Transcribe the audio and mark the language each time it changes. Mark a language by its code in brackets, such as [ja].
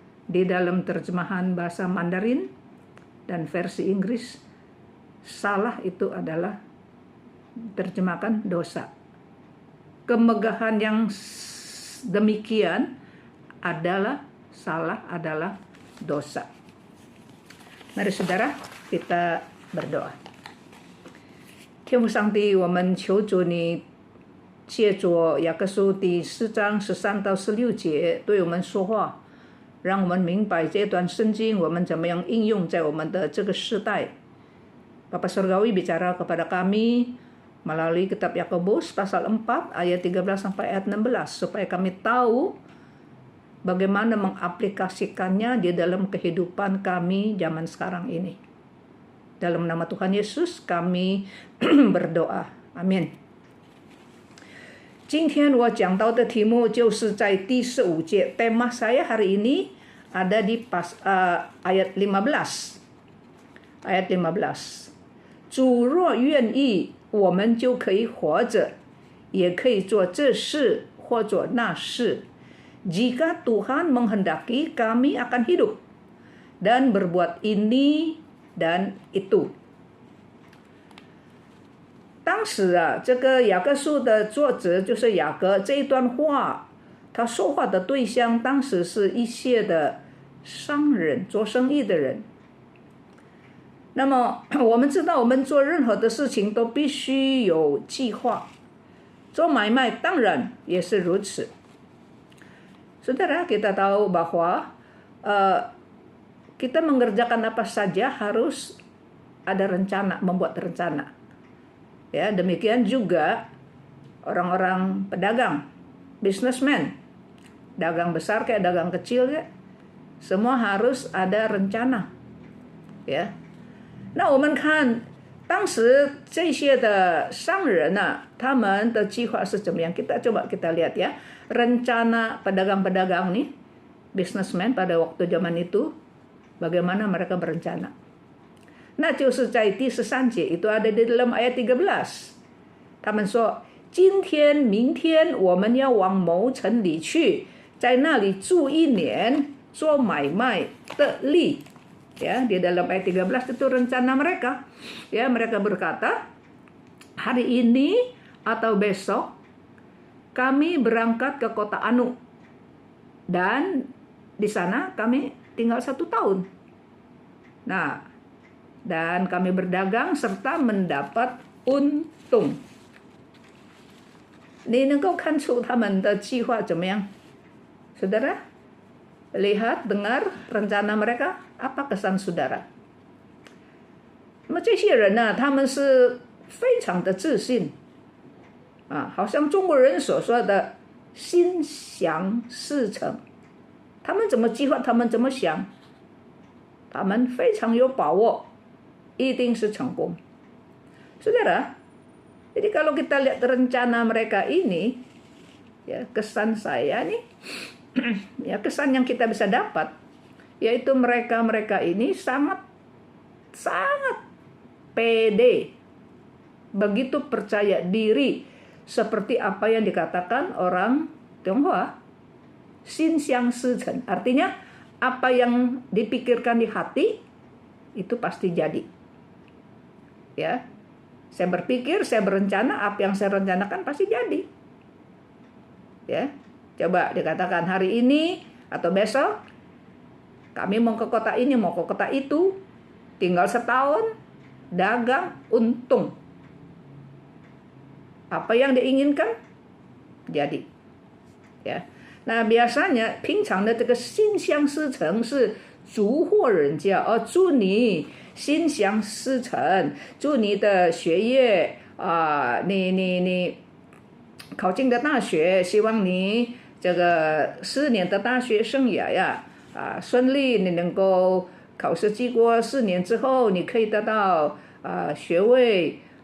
[id] Di dalam terjemahan bahasa Mandarin dan versi Inggris, salah itu adalah terjemahkan dosa. Kemegahan yang demikian adalah salah, adalah dosa. Mari saudara, kita berdoa. [zh] 天父上帝，我们求主你借着雅各书第4章13到16节对我们说话，让我们明白这段圣经我们怎么样应用在我们的这个时代。 [id] Bapa Surgawi bicara kepada kami melalui kitab Yakobus pasal 4 ayat 13 sampai ayat 16 supaya kami tahu bagaimana mengaplikasikannya di dalam kehidupan kami zaman sekarang ini. Dalam nama Tuhan Yesus kami berdoa. Amin. [zh] 今天我讲到的题目就是在第15节 [id] tema saya hari ini ada di ayat 15. Ayat 15. [zh] 主若愿意，我们就可以活着，也可以做这事或做那事。 [id] Jika Tuhan menghendaki, kami akan hidup dan berbuat ini dan itu. [zh] 当时这个雅各书的作者就是雅各，这一段话他说话的对象当时是一些的商人，做生意的人。那么我们知道，我们做任何的事情都必须有计划，做买卖当然也是如此。 [id] Saudara, kita tahu bahwa kita mengerjakan apa saja harus ada rencana, membuat rencana. Ya, demikian juga orang-orang pedagang, businessman, dagang besar kayak dagang kecil ya, semua harus ada rencana. Ya. [zh] 那我们看当时这些的商人他们的计划是怎么样？ [id] Coba kita lihat ya, rencana pedagang-pedagang nih, businessman pada waktu zaman itu, bagaimana mereka berencana. [zh] 那就是在第13节 [id] itu ada di dalam ayat 13. [zh] 他们说，今天、明天我们要往某城里去，在那里住1年，做买卖得利。 [id] Ya, di dalam ayat 13 itu rencana mereka. Ya, mereka berkata, hari ini atau besok kami berangkat ke kota Anu, dan di sana kami tinggal 1 tahun. Nah, dan kami berdagang serta mendapat untung. [zh] 你能够看出他们的计划怎么样？ [id] Saudara, lihat, dengar rencana mereka, apa kesan saudara? [zh] 那么这些人呢，他们是非常的自信好像中国人所说的心想事成。他们怎么计划，他们怎么想，他们非常有把握，一定是成功. [id] Saudara, jadi kalau kita lihat rencana mereka ini, ya kesan saya nih, ya kesan yang kita bisa dapat, yaitu mereka ini sangat pede, begitu percaya diri, seperti apa yang dikatakan orang Tionghoa, Xin Xiang Si Chen. Artinya apa yang dipikirkan di hati itu pasti jadi. Ya, saya berpikir, saya berencana, apa yang saya rencanakan pasti jadi. Ya, coba dikatakan hari ini atau besok kami mau ke kota ini, mau ke kota itu, tinggal setahun, dagang, untung. Apa yang diinginkan jadi. Ya. Nah, biasanya [zh] 平常的这个心想事成是祝贺人家，祝你心想事成，祝你的学业你考进的大学，希望你这个4年的大学生涯呀顺利，你能够考试经过4年之后，你可以得到学位。